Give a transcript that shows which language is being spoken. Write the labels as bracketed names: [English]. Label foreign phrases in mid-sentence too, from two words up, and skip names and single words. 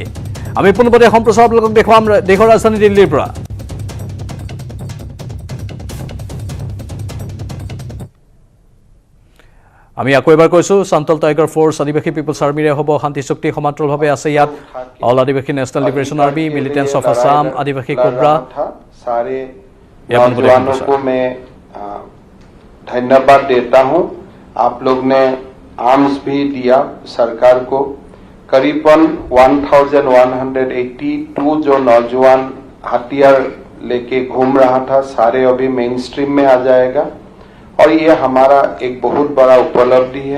[Assamese] আমি পোনপটে সম্প্ৰচাৰ আপোনালোকক দেখুৱাম দেশৰ ৰাজধানী দিল্লীৰ পৰা। আমি আকৌ এবাৰ কৈছো, সান্তাল টাইগাৰ ফ'ৰ্চ, আদিবাসী পিপলছ আৰ্মিৰে হ'ব শান্তি চুক্তি। সমান্তৰালভাৱে আছে ইয়াত অল আদিবাসী নেশ্যনেল লিবাৰেশ্যন आर्मी, मिलिटेंट्स ऑफ असम, आदिवासी कोब्रा। [Hindi] सारे नौजवानों को मैं धन्यवाद देता हूं। आप लोग ने आर्म्स भी दिया सरकार को। करीबन 1182 जो नौजवान हथियार लेके घूम रहा था, सारे अभी [English] main stream [Hindi] में आ जाएगा और ये हमारा एक बहुत बड़ा उपलब्धि है।